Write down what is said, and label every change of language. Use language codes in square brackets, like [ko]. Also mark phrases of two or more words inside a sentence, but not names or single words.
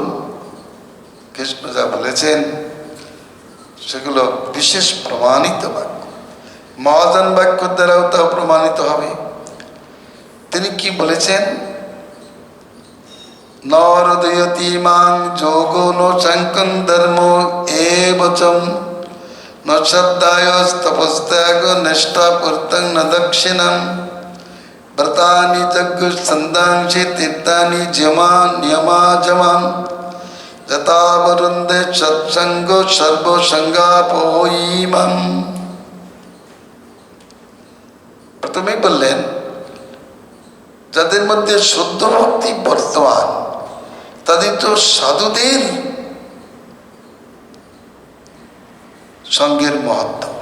[bn] কৃষ্ণ যা বলেছেন সেগুলো বিশেষ প্রমাণিত বাক্য। মহাজন বাক্য দ্বারাও তা প্রমাণিত হবে। তিনি কি বলেছেন? [sa] নরদয়তি মাং যোগো ন চাঙ্কং ধর্ম এবচম ন শ্রদ্ধায়স্তপস্ত্যাগ নিষ্ঠাপূর্তং ন দক্ষিণম ব্রতানি যজ্ঞ সন্দাংশি তীর্থানি যমা নিয়মা জমাম যথাবরুন্দে সৎসঙ্গ সর্বসঙ্গাপোইমম। [bn] প্রথমেই বললেন যাদের মধ্যে শুদ্ধ ভক্তি বর্তমান, তাদের তো সাধুদের সঙ্গের মহত্ব।